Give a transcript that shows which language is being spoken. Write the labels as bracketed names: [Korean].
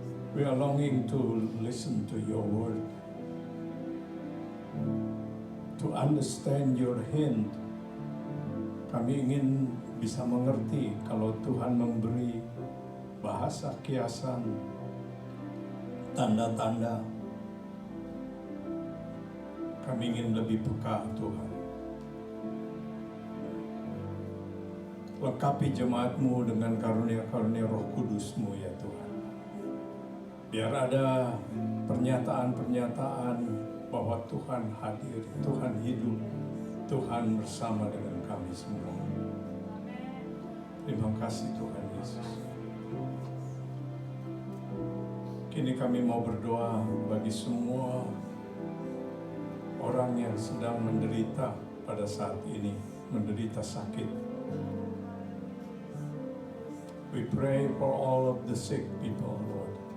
[English] We are longing to listen to your word, to understand your hint. [Indonesian] Kami ingin bisa mengerti kalau Tuhan memberi bahasa kiasan, tanda-tanda. Kami ingin lebih peka Tuhan. Lengkapi jemaat-Mu dengan karunia-karunia Roh Kudus-Mu ya Tuhan. Biar ada pernyataan-pernyataan bahwa Tuhan hadir, Tuhan hidup, Tuhan bersama dengan kami semua. Terima kasih Tuhan Yesus. Kini kami mau berdoa bagi semua orang yang sedang menderita pada saat ini, menderita sakit. [English] We pray for all of the sick people, Lord.